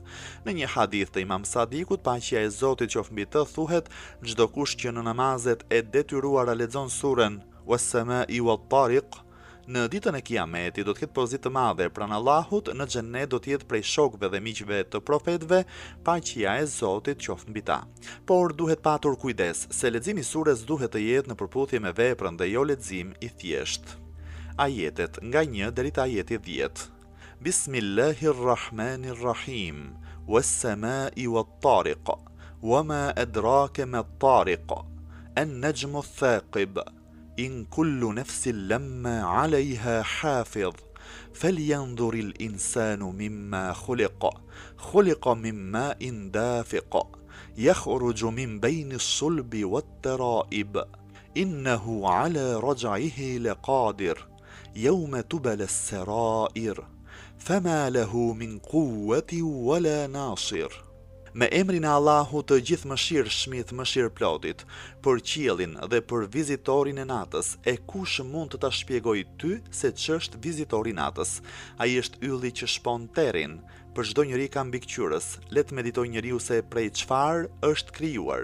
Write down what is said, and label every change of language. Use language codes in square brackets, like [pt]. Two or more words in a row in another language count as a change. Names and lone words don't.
[sq] Në një hadith të Imam Sadikut, paqja e Zotit qoftë mbi të, thuhet: çdo kush që në namazet e detyruara lexon surën Was-Samai Wat-Tariq, në ditën e Kiametit do të ketë pozitë të madhe pranë Allahut, në xhenet do të jetë prej shokëve dhe miqve të profetëve, paqja e Zotit qoftë mbi ta. Por duhet patur kujdes se leximi i surës duhet të jetë në përputhje me veprën dhe jo lexim i thjeshtë. Ajetet nga 1 deri te ajeti 10. [ar] بسم الله الرحمن الرحيم. والسماء والطارق وما أدراك ما الطارق. النجم الثاقب. إن كل نفس لما عليها حافظ فلينظر الإنسان مما خلق من ماء دافق يخرج من بين الصلب والترائب إنه على رجعه لقادر يوم تبلى السرائر فما له من قوة ولا ناصر. [sq] Me emrin e Allahut të gjithëmëshirshmit, mëshirëplotit, për qiellin dhe për vizitorin e natës, e kush mund të ta shpjegoj ty se ç'është vizitori i natës? Ai është ylli që shpon terrin, për çdo njeri ka mbikëqyrës. Le të meditoj njeriu se prej çfarë është krijuar.